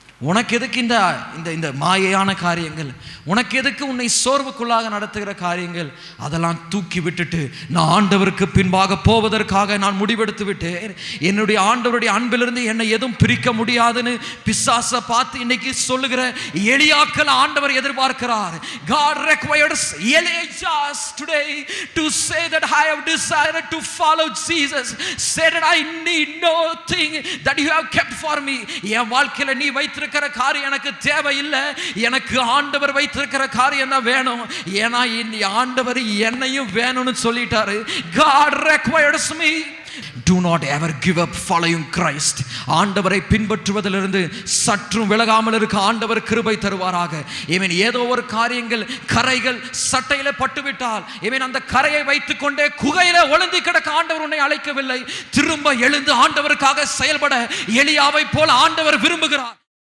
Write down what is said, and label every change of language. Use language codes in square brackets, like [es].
[ta] உனக்கு எதுக்கு இந்த இந்த மாயையான காரியங்கள்? உனக்கு எதுக்கு உன்னை சோர்வுக்குள்ளாக நடத்துகிற காரியங்கள்? அதெல்லாம் தூக்கி விட்டுட்டு நான் ஆண்டவருக்கு பின்பாக போவதற்காக நான் முடிவெடுத்து விட்டேன். என்னுடைய ஆண்டவருடைய அன்பிலிருந்து என்னை எதுவும் பிரிக்க முடியாதுன்னு பிசாசை பார்த்து இன்னைக்கு சொல்லுகிற எலியாக்கள் ஆண்டவர் எதிர்பார்க்கிறார். [en] God requires Elijahs today to say that I have decided to follow Jesus. Say that I need nothing that you have kept for me. [ta] என் வாழ்க்கையில நீ வைத்திருக்கிற காரியம் எனக்கு தேவையில்லை, எனக்கு ஆண்டவர் வைத்திருக்கிற காரியம் தான் வேணும். ஏன்னா ஆண்டவர் என்னையும் வேணும்னு சொல்லிட்டாரு. [en] God requires me. Do not ever give up following Christ. [ta] ஆண்டவரை பின்பற்றுவதிலிருந்து சற்றும் விலகாமல் இருக்க ஆண்டவர் கிருபை தருவாராக. ஏதோ ஒரு காரியங்கள் கரைகள் சட்டையில பட்டுவிட்டால் அந்த கரையை வைத்துக் கொண்டே குகையில ஒளிந்து கிடக்க ஆண்டவர் உன்னை அழைக்கவில்லை. திரும்ப எழுந்து ஆண்டவருக்காக செயல்பட எலியாவை போல ஆண்டவர் விரும்புகிறார்.